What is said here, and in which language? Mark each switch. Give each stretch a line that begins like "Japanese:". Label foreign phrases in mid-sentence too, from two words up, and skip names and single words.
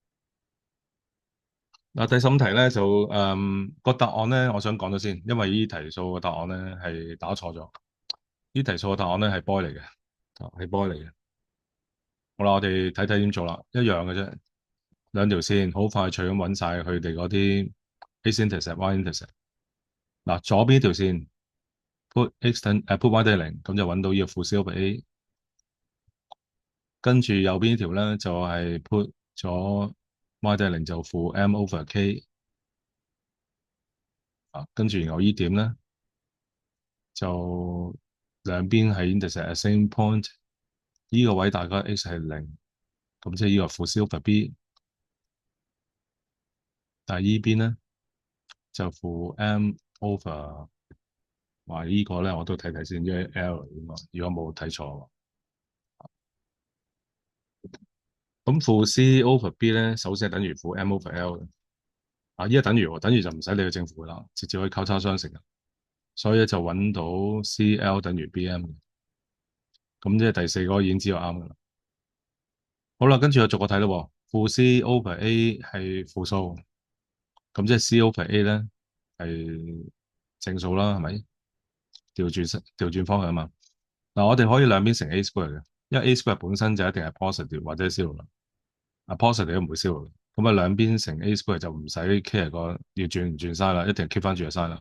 Cantonese: 嗱，第15題咧就個答案咧，我想講咗先，因為呢題數個答案咧係打錯咗，呢題數個答案咧係 boy 嚟嘅，係 boy 嚟嘅。好啦，我哋睇睇點做啦，一樣嘅啫，兩條線好快脆咁揾晒佢哋嗰啲
English: x intercept、 y intercept。
Cantonese: 嗱，左邊呢條線
English: put y
Cantonese: 等於0，咁就揾到呢個負
English: c over a。
Cantonese: 跟住右邊呢條咧就係 put 咗 y 等於0就負
English: m over k。
Cantonese: 啊，跟住然後呢點咧就兩邊係
English: intercept at same point，
Cantonese: 呢個位大概 x 係0，咁即係呢個負
English: c over b。
Cantonese: 但係呢邊咧就負
English: m over，
Cantonese: 話呢個咧我都睇睇先，因為 L 應該如果冇睇錯。咁負
English: c over b
Cantonese: 咧，首先係等於負
English: m over l
Cantonese: 嘅。啊，依家等於喎，等於就唔使理佢正負啦，直接可以交叉相乘嘅。所以咧就揾到 c.l 等於 b.m 嘅。咁即係第四個已經知道啱嘅啦。好啦，跟住我逐個睇咯。負
English: c over a
Cantonese: 係負數，咁即係
English: c over a
Cantonese: 咧係正數啦，係咪？調轉方向啊嘛。嗱，我哋可以兩邊乘
English: a square
Cantonese: 嘅，因為
English: a square
Cantonese: 本身就一定係 positive 或者 zero 啦。啊，positive 都唔會 zero 嘅。咁啊，兩邊乘
English: a square
Cantonese: 就唔使 care 個要轉唔轉 side 啦，一定 keep 翻住個 side 啦。